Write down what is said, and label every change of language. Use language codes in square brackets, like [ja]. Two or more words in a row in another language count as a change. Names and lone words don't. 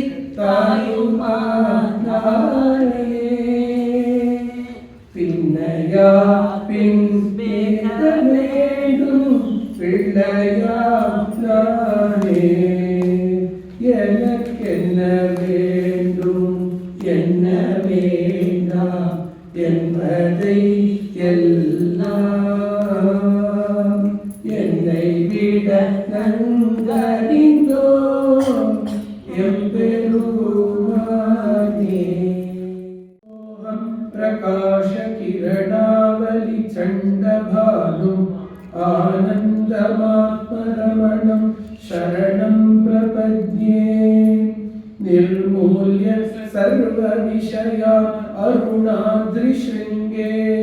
[ta] தாயுமானாரே பின்னையா பின் பேத வேண்டும் பிள்ளையா நானே எனக்கென்ன வேண்டும் என்ன வேண்டாம் என்பதை எல்லாம் என்னை விட நன்கறிந்தோ [sa] எம்பெருமானே प्रकाश किरणावलि चण्डभानुम् आनन्दमात्मरमणं शरणं प्रपद्ये निर्मूल्य सर्वविषयान् अरुणाद्रिशृङ्गे